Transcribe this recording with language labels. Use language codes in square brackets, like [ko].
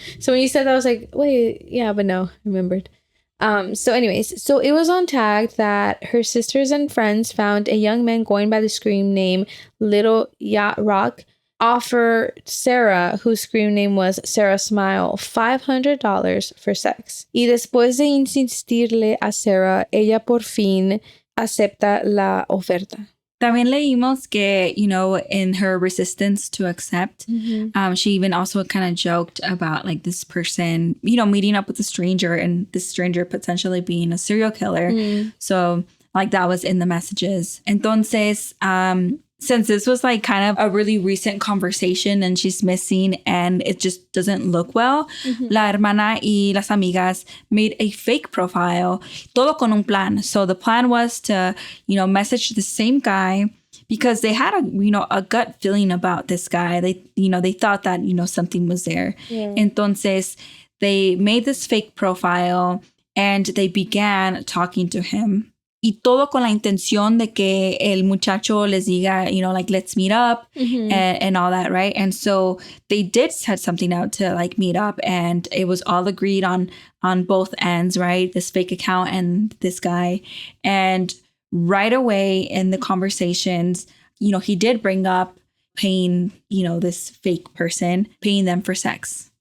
[en] So when you said that, I was like, wait, yeah, but no, I remembered. So anyways, so it was on Tag that her sisters and friends found a young man going by the screen name Little Yacht Rock offer Sarah, whose screen name was Sarah Smile, $500 for sex. [es] Y después de insistirle a Sarah, ella por fin acepta la oferta. También leímos que, [en] in her resistance to accept, mm-hmm. She even also kind of joked about like this person, meeting up with a stranger and this stranger potentially being a serial killer. Mm. So like that was in the messages. [es] Entonces, [en] since this was like kind of a really recent conversation and she's missing and it just doesn't look well, mm-hmm. [es] La hermana y las amigas [en] made a fake profile, [es] todo con un plan. [en] So the plan was to, message the same guy because they had a gut feeling about this guy. They thought that, something was there. Yeah. [es] Entonces, [en] they made this fake profile and they began talking to him. [es] Y todo con la intención de que el muchacho les diga, [en] like, let's meet up, [es] mm-hmm. [en] and all that, right? And so they did set something out to, like, meet up, and it was all agreed on both ends, right? This fake account and this guy. And right away in the conversations, he did bring up paying, this fake person, paying them for sex.